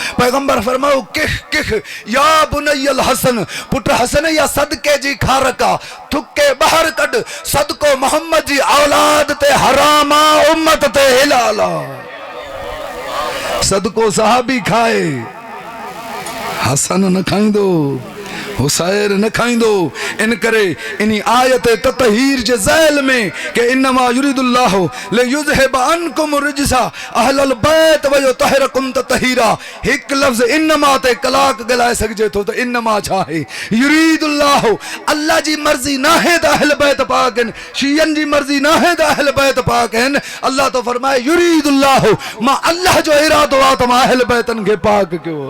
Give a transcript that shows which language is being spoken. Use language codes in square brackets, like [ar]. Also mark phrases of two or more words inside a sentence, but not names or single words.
[sd] पैगंबर फरमायो [ar] كخ كخ [sd] या बुनैयल हसन, पुट हसन या सदके जी खारक आहे, थुके ॿाहिरि कढ, सदको मोहम्मद जी औलाद ते हराम आहे, उम्मत ते हिलाल आहे। सदको सहाबी खाए, हसन न खाईंदो, हुसैन न खाईंदो। इन करे इन आयत ततहीर जे ज़ैल में के [ar] إنما يريد الله ليذهب عنكم الرجس أهل البيت ويطهركم تطهيرا, [sd] हिकु लफ़्ज़ इन्नमा ते कलाक ॻाल्हाए सघिजे थो त इन्नमा छा आहे। युरीदुल्लाहु, अल्लाह जी मर्ज़ी नाहे त अहल बैत पाक आहिनि, शियनि जी मर्ज़ी नाहे त अहल बैत पाक आहिनि। अल्लाह तो फरमाए युरीदुल्लाहु, मां अल्लाह जो इरादो आहे त मां अहल बैतनि खे पाक कयो।